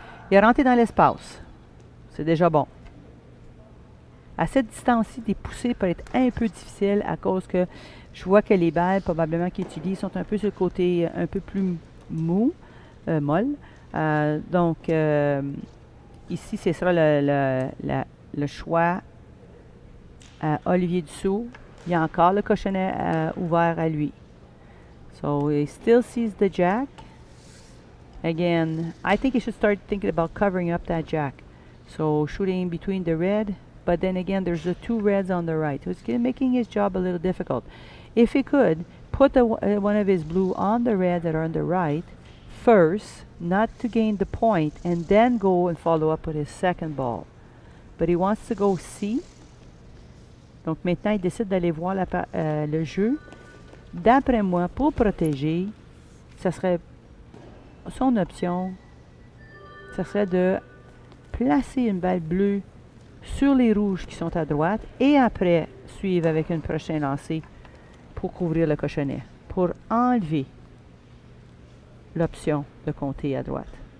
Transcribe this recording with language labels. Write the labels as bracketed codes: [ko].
[fr] Il est rentré dans l'espace. C'est déjà bon. À cette distance-ci, des poussées peuvent être un peu difficiles à cause que je vois que les balles, probablement qu'il utilise, sont un peu sur le côté un peu plus mou, molle. Donc, ici, ce sera le choix à Olivier Dussault. Il y a encore le cochonnet ouvert à lui. [en] So, he still sees the jack. Again, I think he should start thinking about covering up that jack. So, shooting between the red, but then again, there's the two reds on the right. So, it's making his job a little difficult. If he could, put one of his blue on the red that are on the right first, not to gain the point, and then go and follow up with his second ball. But he wants to go C. [fr] Donc maintenant, il décide d'aller voir le jeu. D'après moi, pour protéger, ça serait son option, ça serait de placer une balle bleue sur les rouges qui sont à droite et après suivre avec une prochaine lancée pour couvrir le cochonnet, pour enlever l'option de compter à droite.